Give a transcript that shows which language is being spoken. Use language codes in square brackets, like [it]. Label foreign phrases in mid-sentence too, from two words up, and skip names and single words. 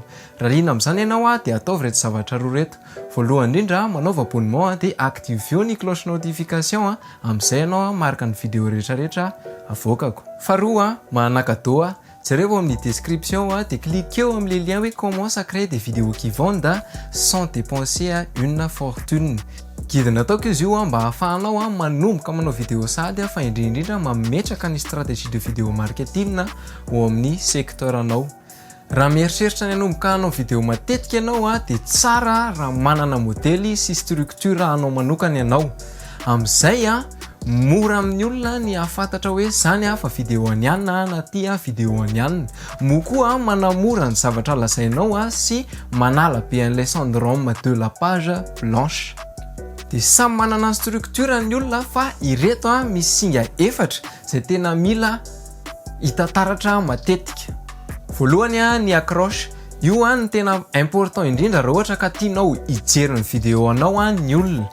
[mg] Raha liana amin'izany ianao dia ataovy reto zavatra roa reto. Voalohany indrindra manaova abonnement dia activeo ny [fr] cloche notification [mg] amin'izay ianao marika ny vidéo rehetrarehetra avoakako. Faharoa manakadô jereo amin'ny description dia cliquez amin'ny lien hoe [fr] commence à créer des vidéos qui vendent sans dépenser une fortune. [mg] Guide nataoko izy io mba ahafahanao manomboka manao vidéo sady fa indrindra mametraka ny [fr] stratégie de vidéo marketing [mg] ao amin'ny secteur anao. Raha mieritreritra ny hanomboka hanao vidéo matetika ianao dia tsara raha manana modely sy structure anao manokana ianao. Amin'izay mora amin'ny olona ny ahafantatra hoe zany fa vidéo anianina na ty vidéo anianina. Moa koa manamora ny zavatra lazainao sy manala be an'ilay [fr] syndrome de la page blanche. [mg] Dia samy manana structure ny olona fa ireto misy singa efatra izay tena mila hitataratra matetika. Voalohany ny accroche. Io ny tena important indrindra raha ohatra ka tianao hijery ny vidéo anao ny olona.